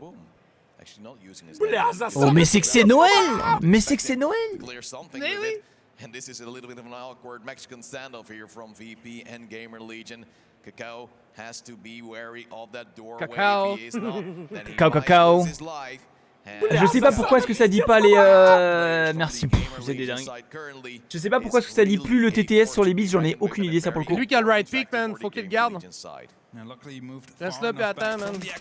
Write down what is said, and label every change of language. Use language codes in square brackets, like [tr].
[fr] Oh mais c'est que c'est Noël. Mais c'est que c'est Noël. Mais oui. [en] And this is a little bit of an awkward Mexican standoff here from VP and GamerLegion. Cacao has to be wary of that door. Cacao. Cacao. [fr] Je sais pas pourquoi est-ce que ça dit pas les merci, vous êtes des dingues. Je sais pas pourquoi est-ce que ça dit plus le TTS sur les bits, j'en ai aucune idée ça pour le coup. Lui qui a le right pick man, faut qu'il le garde. Reste là puis attends man.